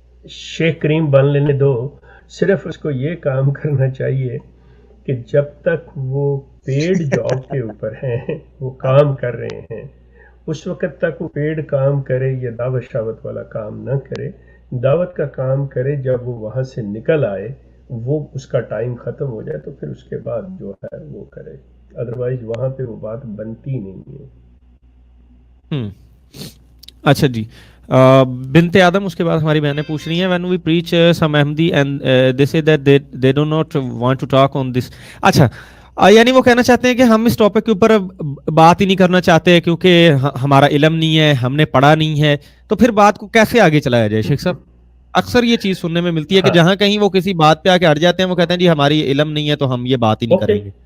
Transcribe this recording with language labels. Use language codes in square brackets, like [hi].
[ur] شیخ کریم بن لینے دو, صرف اس کو یہ کام کرنا چاہیے کہ جب تک وہ پیڈ جاب کے اوپر ہیں, وہ کام کر رہے ہیں, اس وقت تک وہ پیڈ کام کرے, یا دعوت شاوت والا کام نہ کرے. دعوت کا کام کرے, جب وہ وہاں سے نکل آئے, وہ اس کا ٹائم ختم ہو جائے تو پھر اس کے بعد جو ہے وہ کرے, ادروائز وہاں پہ وہ بات بنتی نہیں ہے. اچھا جی, بنت آدم اس کے بعد ہماری بہنیں پوچھ رہی ہیں, [en] when we preach some Ahmadi and they say that they do not want to talk on this. [ur] اچھا, یعنی وہ کہنا چاہتے ہیں کہ ہم اس ٹاپک کے اوپر بات ہی نہیں کرنا چاہتے کیونکہ ہمارا علم نہیں ہے, ہم نے پڑھا نہیں ہے, تو پھر بات کو کیسے آگے چلایا جائے؟ شیخ صاحب, اکثر یہ چیز سننے میں ملتی ہے کہ جہاں کہیں وہ کسی بات پہ آ کے اڑ جاتے ہیں, وہ کہتے ہیں جی ہماری علم نہیں ہے تو ہم یہ بات ہی نہیں کریں گے.